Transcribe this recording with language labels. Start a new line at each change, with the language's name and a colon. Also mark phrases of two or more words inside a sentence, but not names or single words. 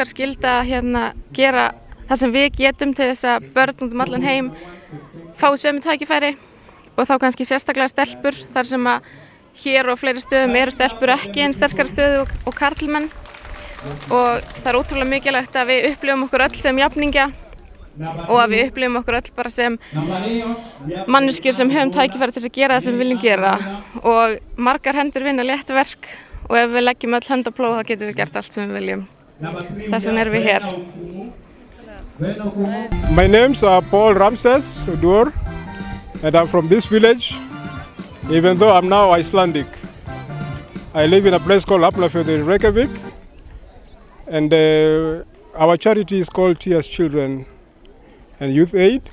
Icelandic: skylda að gera það sem við getum til þess að börn út allan heim fái sömu tækifæri, og þá kannski sérstaklega stelpur þar sem að hér og fleiri stöðum eru stelpur ekki eins sterkari stöðu og karlmenn, og það ótrúlega mikilvægt að við upplifum okkur öll sem jafningja og að við upplifum okkur öll bara sem manneskjur sem höfum tækifæri til að gera það sem við viljum gera, og margar hendur vinna létt verk, og ef við leggjum öll hönd á plóg þá getum við gert allt sem við viljum. Þess vegna erum við hér.
English: My name's Paul Ramses Udur, and I'm from this village. Even though I'm now Icelandic, I live in a place called Hafnarfjörður in Reykjavík, and our charity is called Tears Children and Youth Aid.